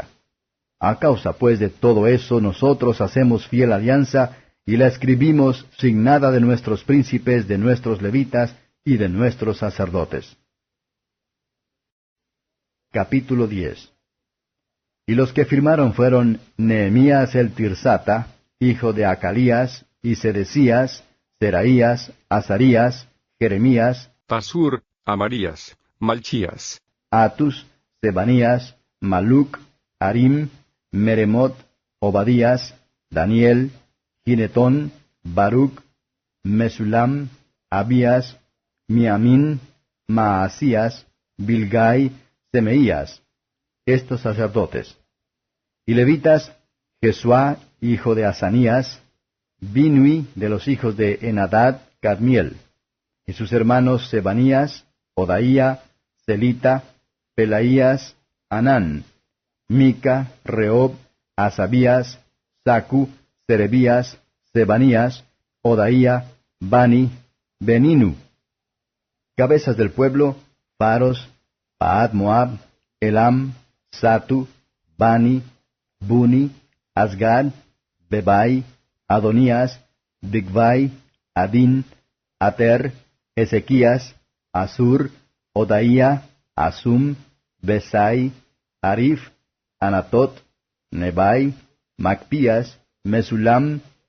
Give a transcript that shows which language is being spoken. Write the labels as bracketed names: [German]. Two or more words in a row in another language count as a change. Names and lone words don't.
[Spanish] A causa pues de todo eso nosotros hacemos fiel alianza, y la escribimos signada de nuestros príncipes, de nuestros levitas y de nuestros sacerdotes. Capítulo 10. Y los que firmaron fueron Nehemías el Tirsata, hijo de Acalías, y Sedecías, Seraías, Azarías, Jeremías, Pasur, Amarías, Malchías, Atus, Sebanías, Maluc, Harim, Meremot, Obadías, Daniel, Ginetón, Baruc, Mesulam, Abías, Miamín, Maasías, Bilgai, Semeías, estos sacerdotes. Y levitas, Jesuá, hijo de Asanías, Binui, de los hijos de Enadad, Cadmiel, y sus hermanos Sebanías, Odaía, Celita, Pelaías, Anán, Mica, Reob, Asabías, Sacu, Serebías, Sebanías, Odaía, Bani, Beninu. Cabezas del pueblo, Faros, Paad Moab, Elam, Satu, Bani, Buni, Asgad, Bebai, Adonías, Bigvai, Adin, Ater, Ezequías, Asur, Odaía, Asum, Besai, Arif, Anatot, Nebai, Macpías, Mesulam,